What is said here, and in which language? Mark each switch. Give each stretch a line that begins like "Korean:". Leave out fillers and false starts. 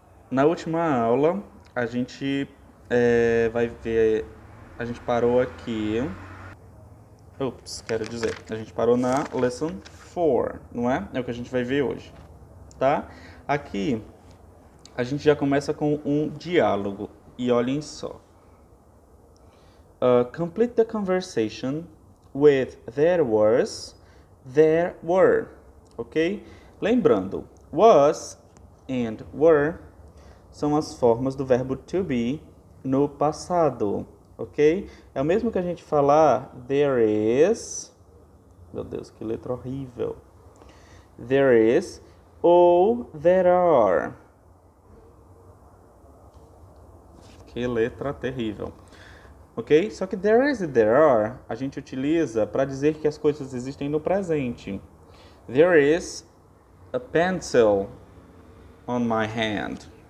Portuguese: Na última aula, a gente vai ver. A gente parou aqui. Quero dizer, a gente parou na lesson 4, não é? É o que a gente vai ver hoje, tá? Aqui, a gente já começa com um diálogo. E olhem só.
English: Complete the conversation with there was, there were, ok?
Portuguese: Lembrando, was and were são as formas do verbo to be no passado, ok? É o mesmo que a gente falar
English: there is,
Portuguese: meu Deus, que letra horrível.
English: There is
Portuguese: ou
English: there are.
Portuguese: Que letra terrível. Ok? Só que
English: there is
Portuguese: e
English: there are
Portuguese: a gente utiliza para dizer que as coisas existem no presente.
English: There is a pencil on my hand.